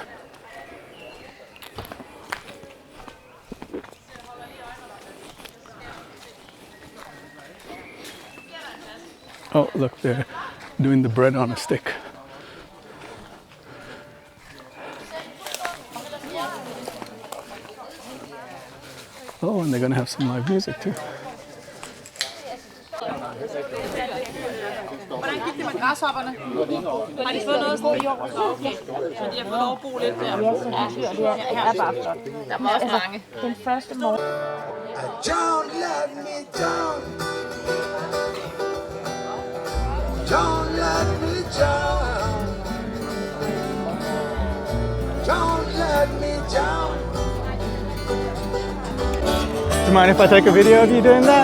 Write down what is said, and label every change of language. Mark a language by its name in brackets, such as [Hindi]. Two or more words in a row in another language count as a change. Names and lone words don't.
[English] Oh, look, they're doing the bread on a stick. Oh, and they're going to have some live music too. [Danish] Hvordan gik det med græshopperne? Har de fået noget sådan? Okay. Så de har fået lov at bo lidt der? Ja, det er bare flot. Der var også mange. Den første morgen. [English] Don't let me down. Don't let me down. Don't let me down. Do you mind if I take a video of you doing that?